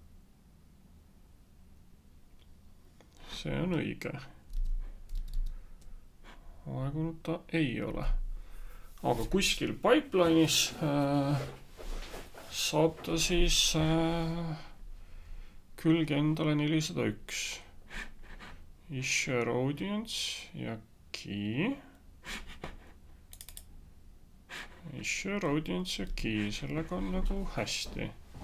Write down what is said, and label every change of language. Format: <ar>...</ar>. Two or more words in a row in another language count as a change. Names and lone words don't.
<et>See on õige. Aegunud ta ei ole. Aga kuskil pipeline'is saab ta siis külge endale 401.</et> <en>Share audience ja key. Share audience ja key.</en> <et>Sellega on nagu hästi.</et>